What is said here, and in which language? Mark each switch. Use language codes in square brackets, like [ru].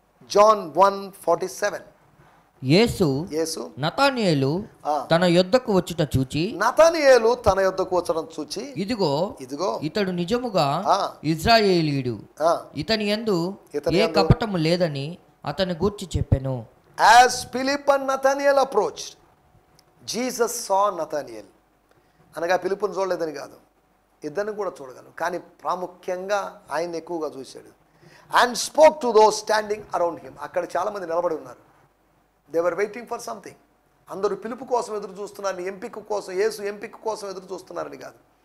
[te] John 1:47. యేసు నతానియేలు తన యొద్దకు వచ్చుట చూచి, నతానియేలు తన యొద్దకు వచ్చడం చూచి, ఇదిగో ఇతడు నిజముగా ఇజ్రాయేలీయుడు, ఇతని యందు ఏ కపటము లేదని అతని గూర్చి చెప్పెను. [en] As Philip and Nathanael approached, Jesus saw Nathanael. [te] అనగా పిలుపుని చూడలేదని కాదు, ఇద్దరిని కూడా చూడగలను, కానీ ప్రాముఖ్యంగా ఆయన ఎక్కువగా చూశాడు. [en] And spoke to those standing around him. [te] అక్కడ చాలామంది నిలబడి ఉన్నారు. [en] They were waiting for something. [te] అందరూ పిలుపు కోసం ఎదురు చూస్తున్నారని, ఎంపిక కోసం, యేసు ఎంపిక కోసం ఎదురు చూస్తున్నారని కాదు.